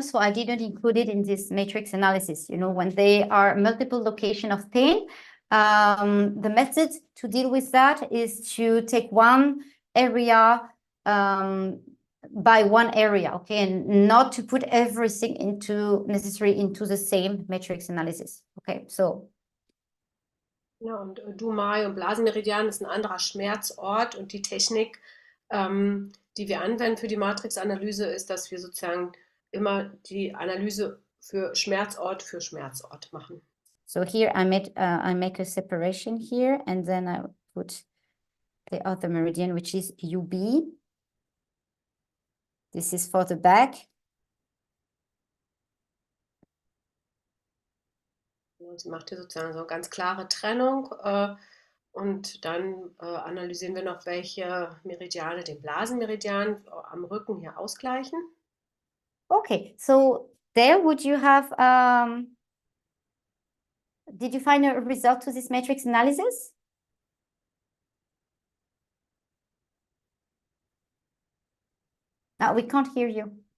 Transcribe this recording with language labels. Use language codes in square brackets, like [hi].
[en] So I didn't include it in this matrix analysis. You know, when they are multiple location of pain, the method to deal with that is to take one area by one area, okay, and not to put everything into the same matrix analysis. Okay, so. [de] Ja, und Dumai und Blasenmeridian ist ein anderer Schmerzort und die Technik, die wir anwenden für die Matrixanalyse, ist, dass wir sozusagen immer die Analyse für Schmerzort machen. [en] So here I make a separation here, and then I put the other meridian, which is UB. This is for the back. [de] Sie macht hier sozusagen so eine ganz klare Trennung. Und dann analysieren wir noch, welche Meridiane den Blasenmeridian am Rücken hier ausgleichen. [en] Okay, so there would you have, did you find a result to this matrix analysis? No, we can't hear you.